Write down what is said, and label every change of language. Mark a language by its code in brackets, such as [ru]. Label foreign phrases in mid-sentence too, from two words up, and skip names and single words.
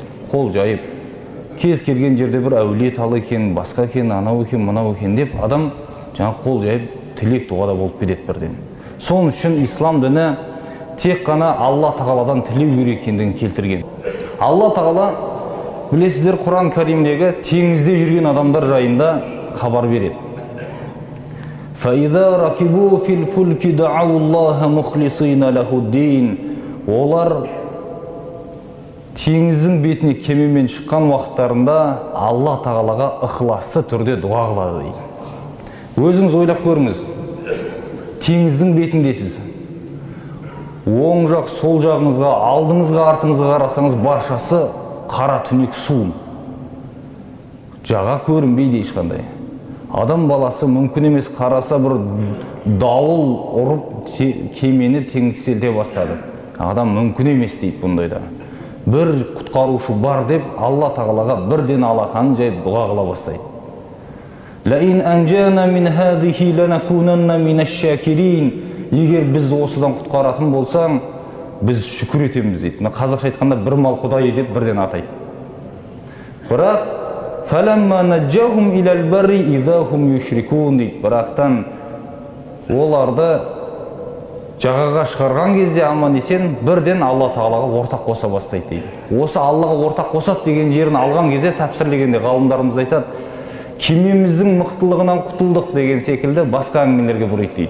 [kk] Қол жайып, кез келген жерде бір әулие талы екен, басқа екен, анау екен, мынау екен деп, адам жаңа қол жайып тілек дұғада болып кетеді бірден. Соның үшін ислам діні тек қана Алла тағаладан тілеу керек екендігін келтірген. Алла тағала, білесіздер, Құран Кәрімдегі теңізде жүрген адамдар жайында хабар береді. [ar] فَإِذَا رَكِبُوا فِي الْفُلْكِ دَعَوُا اللَّهَ مُخْلِصِينَ لَهُ الدِّينَ. [kk] Олар теңіздің бетіне кемемен шыққан уақыттарында Алла тағалаға ықыласты түрде дұға қылады дейді. Өзіңіз ойлап көріңіз, теңіздің бетіндесіз. Оң жақ, сол жағыңызға, алдыңызға, артыңызға қарасаңыз баршасы қара түнек су. Жаға көрінбейді ешқандай. Адам баласы мүмкін емес қараса бір дауыл ұрып кемені теңселте бастады. Адам мүмкін емес дейді бұндайда. Бір құтқарушы бар деп Алла тағалаға бірден алақанын жайып дұға қыла бастайды. [ar] لَإِنْ أَنْجَانَ مِنْ هَذِهِ لَنَكُونَنَّ مِنَ الشَّاكِرِينَ. [kk] Егер біз осыдан құтқаратын болсаң, біз шүкір етеміз дейді. Қазақша айтқанда бір мал құдай деп бірден атайды. [ar] Бірақ فَلَمَّا نَجَّاهُمْ إِلَى الْبَرِّ إِذَا هُمْ يُشْرِكُونَ дейді. [kk] Бірақтан оларды жағаға шығарған кезде аман есен бірден Алла тағалаға ортақ қоса бастайды дейді. Осы Аллаға ортақ қосады деген жерін алған кезде тәпсірлегенде ғалымдарымыз айтады, кемеміздің мықтылығынан құтылдық деген секілді басқа әңгімелерге бұрайды дейді.